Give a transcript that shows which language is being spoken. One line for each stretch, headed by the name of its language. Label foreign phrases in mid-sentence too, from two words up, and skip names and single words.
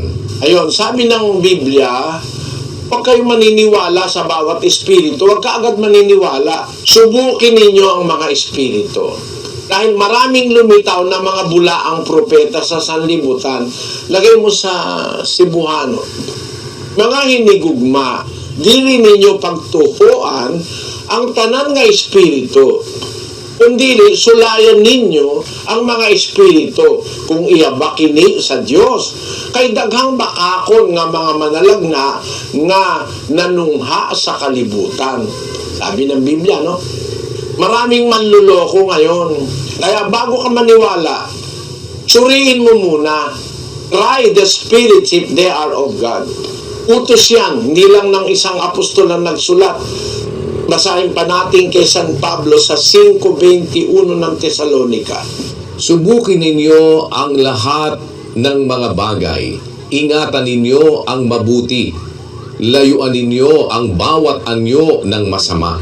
Filipino: Ayun, sabi ng Biblia, huwag kayong maniniwala sa bawat espiritu. Huwag ka agad maniniwala. Subukin ninyo ang mga espiritu. Dahil maraming lumitaw na mga bulaang propeta sa sanlibutan. Lagay mo sa Cebuano.
Cebuano: Mga hinigugma, dili ninyo pagtuhuan ang tanan nga espiritu. Kundi sulayan ninyo ang mga espiritu kung iya kini sa Dios. Kay daghang bakakon nga mga manalagna nga nanungha sa kalibutan.
Filipino: Sabi ng Biblia, no? Maraming manluloko ngayon. Kaya bago ka maniwala, suriin mo muna.
English: Try the spirits if they are of God.
Filipino: Utos yan, hindi lang ng isang apostol ang nagsulat. Basahin pa natin kay San Pablo sa 5:21 ng Tesalonica. Subukin ninyo ang lahat ng mga bagay. Ingatan ninyo ang mabuti. Layuan ninyo ang bawat anyo ng masama.